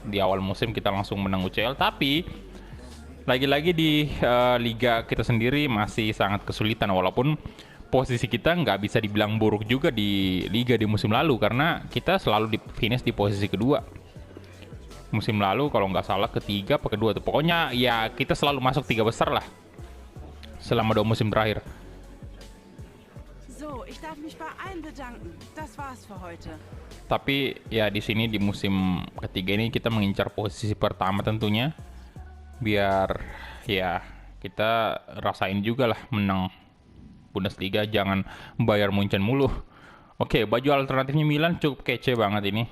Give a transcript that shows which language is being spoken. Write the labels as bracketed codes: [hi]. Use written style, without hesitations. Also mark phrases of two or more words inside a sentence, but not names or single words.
[id] Di awal musim kita langsung menang UCL, tapi lagi-lagi di liga kita sendiri masih sangat kesulitan, walaupun posisi kita nggak bisa dibilang buruk juga di liga di musim lalu, karena kita selalu di finish di posisi kedua. Musim lalu kalau nggak salah ketiga apa kedua tuh, pokoknya ya kita selalu masuk 3 besar lah selama 2 musim terakhir. [de] So, ich darf mich bei allen bedanken. Das war's für heute. [id] Tapi ya di sini di musim ketiga ini kita mengincar posisi pertama tentunya, biar ya kita rasain juga lah menang Bundesliga, jangan bayar Munchen mulu. Oke, baju alternatifnya Milan cukup kece banget ini.